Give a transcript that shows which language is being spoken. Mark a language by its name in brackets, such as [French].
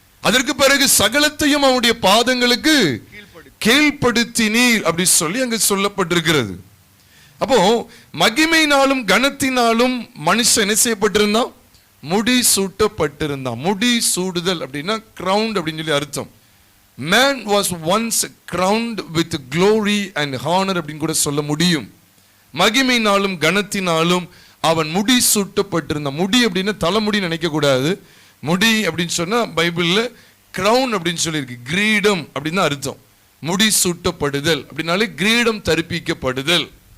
[Tamil] அதற்கு பிறகு சகலத்தையும் அவனுடைய பாதங்களுக்கு கீழ்ப்படுத்தினீர் அப்படி சொல்லி அங்கு சொல்லப்பட்டிருக்கிறது. அப்போ மகிமையினாலும் கனத்தினாலும் மனுஷன் என்ன செய்யப்பட்டிருந்தான்? முடி சூட்டப்பட்டிருந்தான். முடி சூடுதல் அப்படின்னா கிரவுண்ட் அப்படின்னு சொல்லி அர்த்தம். [English] Man was once crowned with glory and honor [Tamil] அப்படின்னு கூட சொல்ல முடியும். மகிமையினாலும் கனத்தினாலும் அவன் முடி சூட்டப்பட்டிருந்தான். முடி அப்படின்னா தலைமுடி நினைக்க கூடாது. முடி அப்படின்னு சொன்னா பைபிள்ல கிரவுன் அப்படின்னு சொல்லியிருக்கு. கிரீடம் அப்படின்னு அர்த்தம். முடி சூட்டப்படுதல் அப்படின்னாலே கிரீடம் தரிப்பிக்கப்படுதல்.